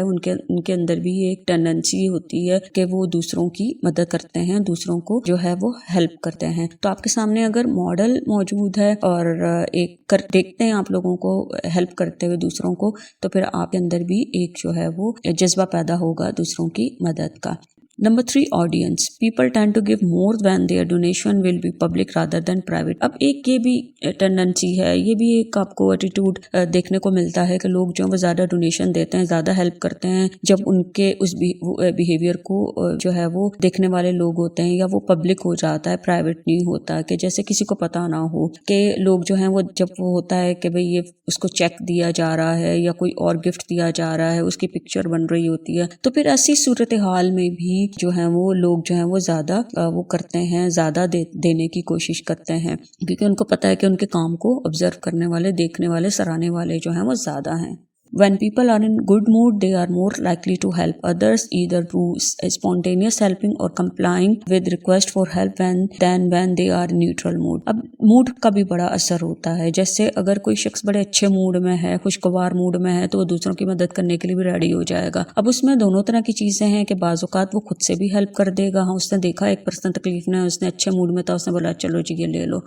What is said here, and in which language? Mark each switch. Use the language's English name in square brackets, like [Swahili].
[Urdu] ان کے اندر بھی ایک ٹینڈنسی ہوتی ہے کہ وہ دوسروں کی مدد کرتے ہیں، دوسروں کو جو ہے وہ ہیلپ کرتے ہیں. تو آپ کے سامنے اگر ماڈل موجود ہے اور ایک دیکھتے ہیں آپ لوگوں کو ہیلپ کرتے ہوئے دوسروں کو، تو پھر آپ کے اندر بھی ایک جو ہے وہ جذبہ پیدا ہوگا دوسروں کی مدد کا. [English] Number 3 audience. People tend to give more when their donation will be public rather than private. [Urdu] اب ایک یہ بھی ٹینڈنسی ہے، یہ بھی ایک آپ کو ایٹیٹیوڈ دیکھنے کو ملتا ہے کہ لوگ جو وہ زیادہ ڈونیشن دیتے ہیں، زیادہ ہیلپ کرتے ہیں جب ان کے اس بیہیویئر کو جو ہے وہ دیکھنے والے لوگ ہوتے ہیں یا وہ پبلک ہو جاتا ہے، پرائیویٹ نہیں ہوتا. کہ جیسے کسی کو پتا نہ ہو کہ لوگ جو ہیں وہ جب وہ ہوتا ہے کہ بھئی یہ اس کو چیک دیا جا رہا ہے یا کوئی اور گفٹ دیا جا رہا ہے، اس کی پکچر بن رہی ہوتی ہے، تو پھر ایسی صورتحال میں بھی جو ہیں وہ لوگ جو ہیں وہ زیادہ وہ کرتے ہیں، زیادہ دینے کی کوشش کرتے ہیں، کیونکہ ان کو پتہ ہے کہ ان کے کام کو آبزرو کرنے والے، دیکھنے والے، سراہنے والے جو ہیں وہ زیادہ ہیں. [English] When people are in good mood, they are more likely to help others either through spontaneous helping or complying with request for help than when they are in neutral mood. [Urdu] اب موڈ کا بھی بڑا اثر ہوتا ہے. جیسے اگر کوئی شخص بڑے اچھے موڈ میں ہے، خوشگوار موڈ میں ہے، تو وہ دوسروں کی مدد کرنے کے لیے بھی ریڈی ہو جائے گا. اب اس میں دونوں طرح کی چیزیں ہیں کہ بعض اوقات وہ خود سے بھی ہیلپ کر دے گا. ہاں اس نے دیکھا ایک پرسن تکلیف میں، اس نے اچھے موڈ میں تھا، اس نے بولا چلو جی یہ لے لو.